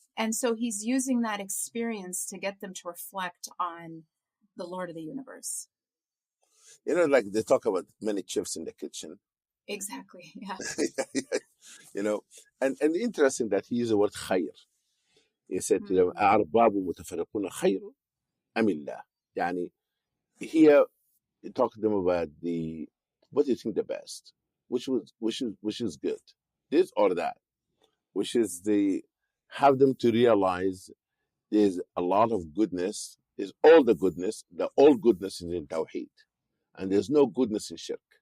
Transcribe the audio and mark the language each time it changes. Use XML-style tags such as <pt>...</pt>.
<en>And so he's using that experience to get them to reflect on the Lord of the universe. Like they talk about many chefs in the kitchen. Exactly. Yeah. And interesting that he used the word خير. He said to them,</en> <ar>أَأَرْبَابٌ مُتَفَرِّقُونَ خَيْرٌ أَمِ اللَّهُ.</ar> <en>يعني here he talked to them about what do you think the best, which is good, this or that, which is have them to realize there's a lot of goodness, there's all goodness is in Tawheed, and there's no goodness in Shirk.</en>